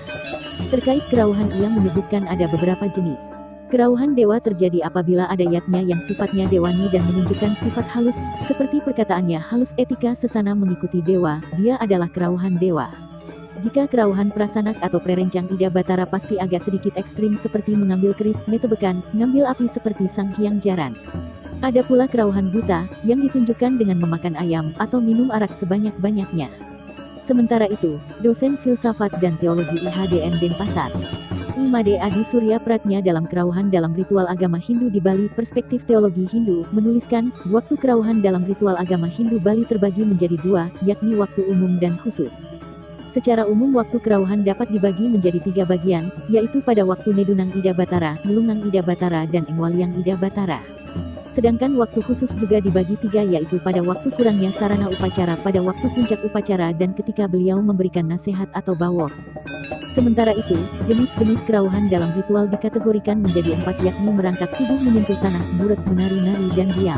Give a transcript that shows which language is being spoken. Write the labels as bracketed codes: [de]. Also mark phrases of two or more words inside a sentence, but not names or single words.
[id] Terkait kerauhan ia menyebutkan ada beberapa jenis. Kerauhan dewa terjadi apabila ada yatnya yang sifatnya dewani dan menunjukkan sifat halus, seperti perkataannya halus etika sesana mengikuti dewa, dia adalah kerauhan dewa. Jika kerauhan prasanak atau prerencang ida batara pasti agak sedikit ekstrim seperti mengambil keris, metebekan, ngambil api seperti sang hyang jaran. Ada pula kerauhan buta, yang ditunjukkan dengan memakan ayam atau minum arak sebanyak-banyaknya. Sementara itu, dosen filsafat dan teologi IHDN Denpasar, Imade Adi Surya Pratnya dalam kerauhan dalam ritual agama Hindu di Bali Perspektif Teologi Hindu menuliskan, waktu kerauhan dalam ritual agama Hindu Bali terbagi menjadi dua, yakni waktu umum dan khusus. Secara umum waktu kerauhan dapat dibagi menjadi tiga bagian, yaitu pada waktu Nedunang Ida Batara, Nulungang Ida Batara dan Engwaliang Ida Batara. Sedangkan waktu khusus juga dibagi tiga yaitu pada waktu kurangnya sarana upacara pada waktu puncak upacara dan ketika beliau memberikan nasihat atau bawos. Sementara itu, jenis-jenis kerauhan dalam ritual dikategorikan menjadi empat yakni merangkak tubuh menyentuh tanah, ngurek menari-nari dan diam.